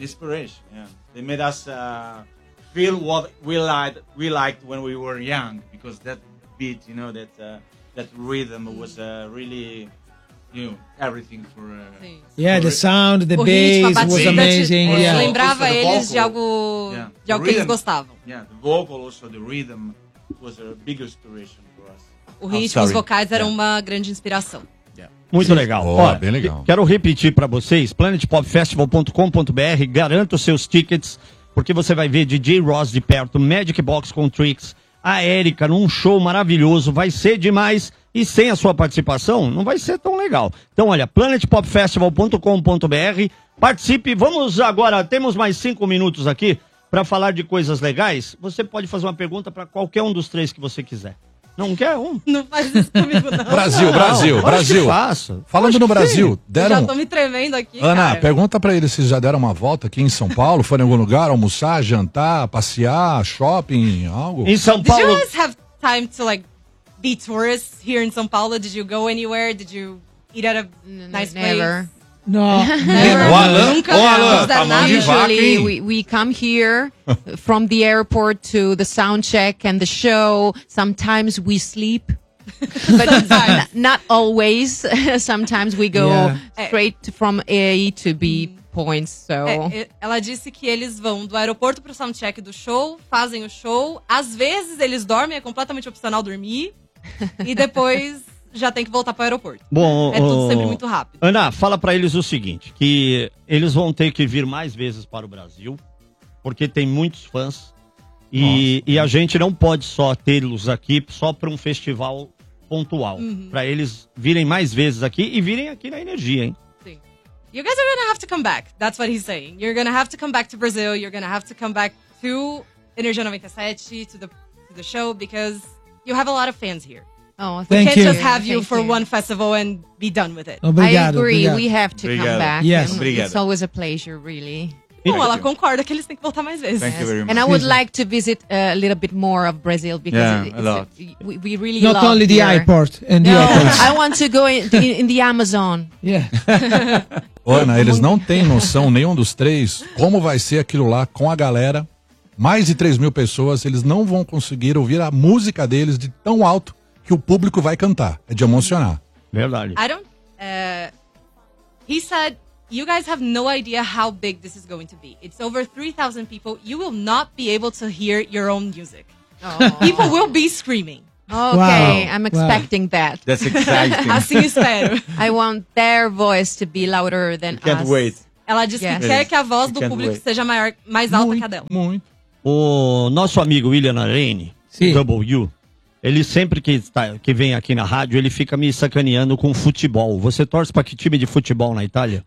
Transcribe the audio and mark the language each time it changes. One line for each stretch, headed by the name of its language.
English: Inspiration, yeah. They made us feel what we liked when we were young, because that beat, you know, that. That rhythm was really new, everything for... The sound, the bass was amazing. Yeah.
Portuguese: Lembrava eles de algo, de algo que eles gostavam.
English: Yeah, the vocal, also the rhythm, was a big inspiration for us.
Portuguese: O ritmo, os vocais eram uma grande inspiração. Muito legal. Olha, bem legal. Quero repetir para vocês, planetpopfestival.com.br, garanta os seus tickets, porque você vai ver DJ Ross de perto, Magic Box com Tricks, a Érica num show maravilhoso, vai ser demais, e sem a sua participação não vai ser tão legal. Então olha, planetpopfestival.com.br, participe. Vamos agora, temos mais 5 minutos aqui para falar de coisas legais. Você pode fazer uma pergunta para qualquer um dos três que você quiser. Não quer um? Não faz isso comigo, não. Brasil, não, Brasil, não. Brasil. Acho que faço. Falando acho no Brasil, deram... Já tô me tremendo aqui, Ana, cara. Pergunta pra eles se já deram uma volta aqui em São Paulo, foram em algum lugar, almoçar, jantar, passear, shopping, algo. Em São Paulo...
English: Did you guys have time to, like, be tourists here in São Paulo? Did you go anywhere? Did you eat at a nice place? Never. No. We come here from the airport to the sound check and the show. Sometimes we sleep, but not always. Sometimes we go straight from A to B points. So
Portuguese: ela disse que eles vão do aeroporto pro sound check do show, fazem o show. Às vezes eles dormem, é completamente opcional dormir. E depois já tem que voltar para o aeroporto. Bom, é tudo sempre muito rápido. Ana, fala para eles o seguinte, que eles vão ter que vir mais vezes para o Brasil, porque tem muitos fãs. Nossa, e a gente não pode só tê-los aqui só para um festival pontual. Uhum. Para eles virem mais vezes aqui e virem aqui na Energia, hein? Sim.
English: You guys are going to have to come back. That's what he's saying. You're going to have to come back to Brazil. You're going to have to come back to Energia 97, to the show, because you have a lot of fans here. Oh, thank you. We can't just have you for one festival and be done with it.
Portuguese: Obrigado,
English: I agree,
Portuguese: obrigado.
English: We have to
Portuguese: obrigado.
English: Come back. Yes. It's always a pleasure, really.
Portuguese: Não, ela concorda que eles têm que voltar mais vezes.
English: Thank you very much. And I would like to visit a little bit more of Brazil, because we really not love only here. The airport and the airport. I want to go in the Amazon. Yeah.
Portuguese: Ana, eles não têm noção, nenhum dos três, como vai ser aquilo lá com a galera. Mais de 3 mil pessoas, eles não vão conseguir ouvir a música deles de tão alto que o público vai cantar. É de emocionar. Verdade.
English: I don't... He said, you guys have no idea how big this is going to be. It's over 3,000 people. You will not be able to hear your own music. Oh. People will be screaming. Okay, wow. I'm expecting that. That's exciting.
Portuguese: Assim espero.
English: I want their voice to be louder than us. Can't wait.
Portuguese: Ela disse que quer que a voz do público seja maior, mais alta que a dela. Muito. O nosso amigo William Arane, W. Ele sempre que vem aqui na rádio, ele fica me sacaneando com futebol. Você torce para que time de futebol na Itália?